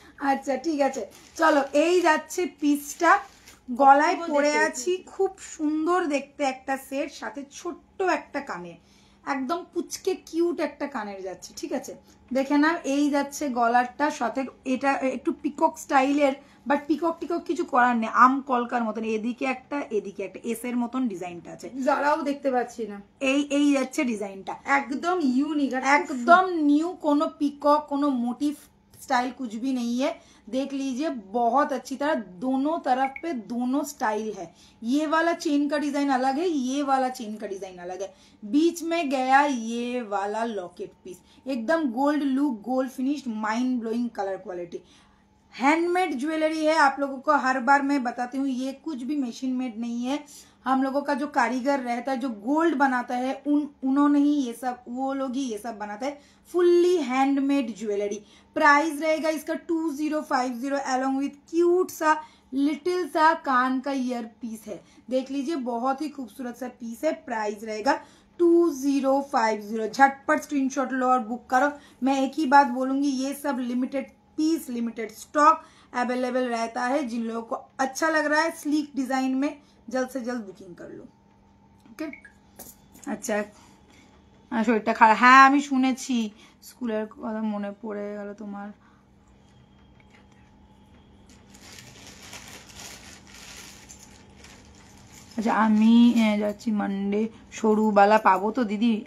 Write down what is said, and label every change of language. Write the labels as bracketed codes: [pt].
[bn] আচ্ছা ঠিক আছে, চলো। এই যাচ্ছে পিসটা, গলায় পরে আছি, খুব সুন্দর দেখতে একটা সেট, সাথে ছোট্ট একটা কানে, একদম পুচকে কিউট একটা কানের যাচ্ছে। ঠিক আছে, দেখে নাও। এই যাচ্ছে গলারটা, সাথে এটা একটু পিকক স্টাইলের, বাট পিকক টিকক কিছু করার নেই, আম কলকার মতন, এদিকে একটা এস এর মতন ডিজাইনটা আছে, যারাও দেখতে পাচ্ছি না। এই যাচ্ছে ডিজাইনটা, একদম ইউনিক, [hi] एकदम न्यू, कोनो पिकॉक कोनो मोटिव स्टाइल कुछ भी नहीं है। देख लीजिए, बहुत अच्छी तरह दोनों तरफ पे दोनों स्टाइल है। ये वाला चेन का डिजाइन अलग है, ये वाला चेन का डिजाइन अलग है, बीच में गया ये वाला लॉकेट पीस, एकदम gold look, gold finished, mind blowing colour quality, handmade jewellery है। आप लोगों को हर बार मैं बताती हूँ, ये कुछ भी मशीन मेड नहीं है। हम लोगों का जो कारीगर रहता है, जो गोल्ड बनाता है, उन्होंने ही ये सब, वो लोग ही ये सब बनाता है, फुल्ली हैंडमेड ज्वेलरी। प्राइस रहेगा इसका 2050, अलोंग विथ क्यूट सा लिटिल सा कान का ईयर पीस है। देख लीजिए, बहुत ही खूबसूरत सा पीस है। प्राइस रहेगा 2050। झटपट स्क्रीनशॉट लो और बुक करो। मैं एक ही बात बोलूंगी, ये सब limited piece, limited stock available रहता है। जिन लोगों को अच्छा लग रहा है स्लीक डिजाइन में, जल्द से जल्द बुकिंग कर लो। [bn] ओके, আচ্ছা, শরীরটা খারাপ, হ্যাঁ আমি শুনেছি, স্কুলের কথা মনে পড়ে গেল তোমার। আচ্ছা, আমি যাচ্ছি মানডে, সরুবালা পাবো তো দিদি?